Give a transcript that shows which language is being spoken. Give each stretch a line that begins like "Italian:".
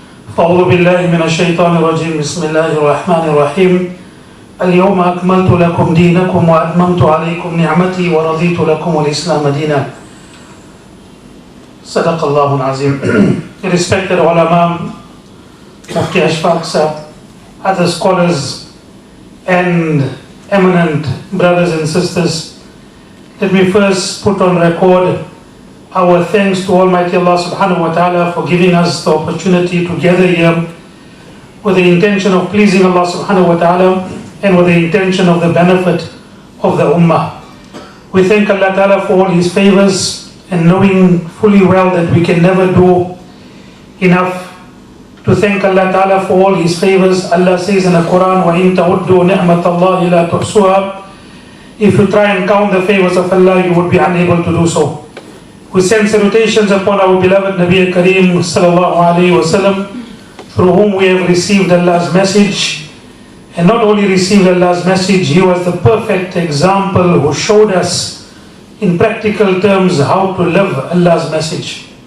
Arabic: فأعوذ بالله من الشيطان الرجيم. بسم الله الرحمن الرحيم. اليوم أكملت لكم دينكم وأتممت عليكم نعمتي ورضيت لكم الإسلام دينا. صدق الله العظيم.
English: Respected ulama, Mufti Ashfaq Sahab, other scholars and eminent brothers and sisters, let me first put on record our thanks to Almighty Allah subhanahu wa ta'ala for giving us the opportunity to gather here with the intention of pleasing Allah subhanahu wa ta'ala and with the intention of the benefit of the ummah. We thank Allah ta'ala for all His favors, and knowing fully well that we can never do enough to thank Allah ta'ala for all His favors. Allah says in the Quran,
Arabic: وَإِن تَعُدُّوا نِعْمَةَ اللَّهِ لَا تُحْصُوهَا.
English: If you try and count the favors of Allah, you would be unable to do so. We send salutations upon our beloved Nabi Kareem sallallahu alayhi wa sallam, through whom we have received Allah's message. And not only received Allah's message, he was the perfect example who showed us in practical terms how to live Allah's message.